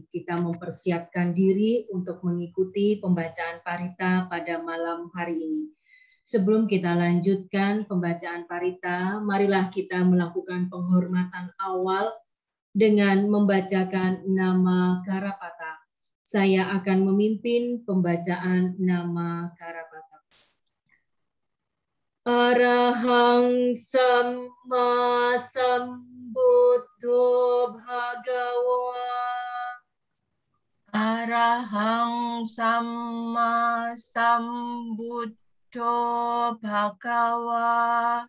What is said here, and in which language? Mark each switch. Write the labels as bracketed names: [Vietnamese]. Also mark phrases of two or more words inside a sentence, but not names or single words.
[Indonesian] Kita mempersiapkan diri untuk mengikuti pembacaan parita pada malam hari ini. Sebelum kita lanjutkan pembacaan parita, marilah kita melakukan penghormatan awal dengan membacakan nama Karapata. Saya akan memimpin pembacaan nama Karapata. [Pali] Arahang Samma Sambuddho Bhagawa. Arahang Samma Sambuddho Bhagawa.